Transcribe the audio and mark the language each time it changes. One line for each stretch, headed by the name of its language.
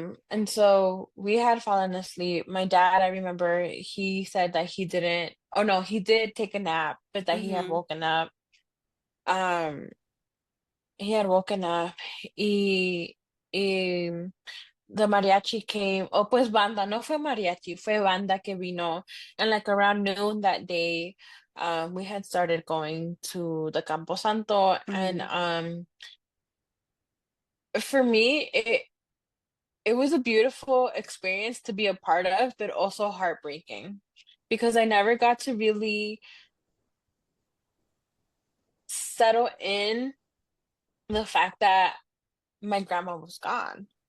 English: And so we had fallen asleep. My dad, I remember he said that he didn't, oh no, he did take a nap, but that he had Mm-hmm. woken up. Um, he had woken up y the mariachi came.
Spanish: Oh, pues banda, no fue mariachi, fue banda que vino.
English: And like around noon that day, we had started going to the Campo Santo, and Mm-hmm. for me, it was a beautiful experience to be a part of, but also heartbreaking because I never got to really settle in the fact that my grandma was gone.